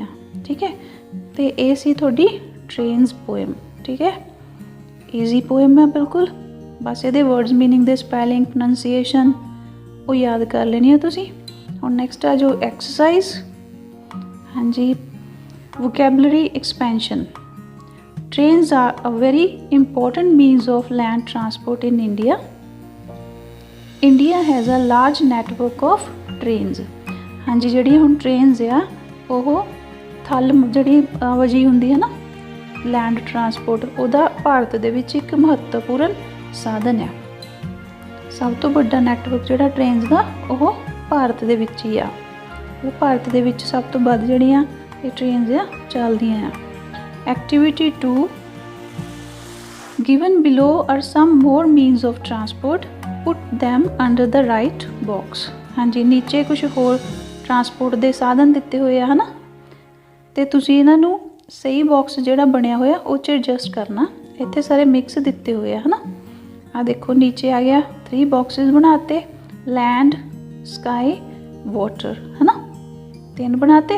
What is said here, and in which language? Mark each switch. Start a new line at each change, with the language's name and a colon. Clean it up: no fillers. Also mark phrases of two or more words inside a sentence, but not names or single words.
Punjabi: ਠੀਕ ਹੈ, ਅਤੇ ਇਹ ਸੀ ਤੁਹਾਡੀ
English: trains poem.
Punjabi: ਠੀਕ ਹੈ,
English: easy poem
Punjabi: ਹੈ ਬਿਲਕੁਲ। ਬਸ ਇਹਦੇ ਵਰਡਸ, ਮੀਨਿੰਗ ਦੇ ਸਪੈਲਿੰਗ, ਪ੍ਰੋਨੰਸੀਏਸ਼ਨ ਉਹ ਯਾਦ ਕਰ ਲੈਣੀ ਆ ਤੁਸੀਂ। ਹੁਣ ਨੈਕਸਟ ਆ ਜੋ ਐਕਸਰਸਾਈਜ਼। ਹਾਂਜੀ,
English: vocabulary expansion. Trains are a very important means of land transport in India. India has a large network of trains।
Punjabi: ਹਾਂਜੀ, ਜਿਹੜੀਆਂ ਹੁਣ ਟ੍ਰੇਨਸ ਆ ਉਹ ਥਲ ਜਿਹੜੀ ਆਵਾਜਾਈ ਹੁੰਦੀ ਹੈ ਨਾ,
English: land transport,
Punjabi: ਉਹਦਾ ਭਾਰਤ ਦੇ ਵਿੱਚ ਇੱਕ ਮਹੱਤਵਪੂਰਨ ਸਾਧਨ ਆ। ਸਭ ਤੋਂ ਵੱਡਾ ਨੈਟਵਰਕ ਜਿਹੜਾ ਟ੍ਰੇਨਸ ਦਾ ਉਹ ਭਾਰਤ ਦੇ ਵਿੱਚ ਹੀ ਆ। ਉਹ ਭਾਰਤ ਦੇ ਵਿੱਚ ਸਭ ਤੋਂ ਵੱਧ ਜਿਹੜੀਆਂ ਇਹ ਟ੍ਰੇਨਸ ਆ ਚੱਲਦੀਆਂ ਆ।
English: Activity 2, given below are some more means of transport, put them under the right box।
Punjabi: ਹਾਂਜੀ, ਨੀਚੇ ਕੁਝ ਹੋਰ ਟਰਾਂਸਪੋਰਟ ਦੇ ਸਾਧਨ ਦਿੱਤੇ ਹੋਏ ਆ, ਹੈ ਨਾ, ਅਤੇ ਤੁਸੀਂ ਇਹਨਾਂ ਨੂੰ ਸਹੀ ਬਾਕਸ ਜਿਹੜਾ ਬਣਿਆ ਹੋਇਆ ਉਹ 'ਚ ਐਡਜਸਟ ਕਰਨਾ। ਇੱਥੇ ਸਾਰੇ ਮਿਕਸ ਦਿੱਤੇ ਹੋਏ ਆ, ਹੈ ਨਾ। ਆਹ ਦੇਖੋ ਨੀਚੇ ਆ ਗਿਆ 3 ਬਾਕਸਿਸ ਬਣਾਤੇ,
English: land, sky, water,
Punjabi: ਹੈ ਨਾ, 3 ਬਣਾਤੇ।